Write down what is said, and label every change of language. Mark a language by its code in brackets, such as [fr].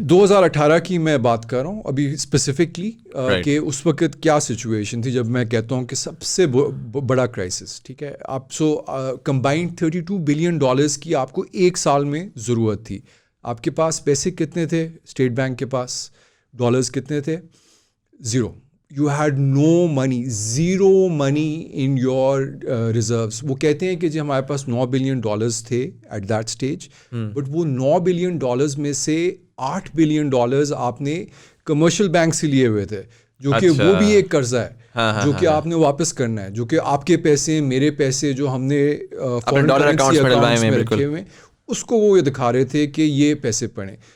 [ur] 2018 کی میں بات کر رہا ہوں ابھی اسپیسیفکلی, کہ اس وقت کیا سچویشن تھی جب میں کہتا ہوں کہ سب سے بڑا کرائسس, ٹھیک ہے. آپ سو کمبائنڈ $32 بلین کی آپ کو ایک سال میں ضرورت تھی. آپ کے پاس پیسے کتنے تھے اسٹیٹ بینک کے پاس, ڈالرز کتنے تھے؟ Zero. [en] You had no money, zero money in your reserves. [ur] وہ کہتے ہیں کہ جی ہمارے پاس $9 بلین تھے [en] at that stage, but [ur] وہ $9 بلین میں سے $8 بلین آپ نے کمرشل بینک سے لیے ہوئے تھے, جو کہ وہ بھی ایک قرضہ ہے جو کہ آپ نے واپس کرنا ہے, جو کہ آپ کے پیسے, میرے پیسے جو ہم نے فورن کرنسی اکاؤنٹس میں رکھے ہوئے, اس کو وہ دکھا رہے تھے کہ یہ پیسے پڑیں.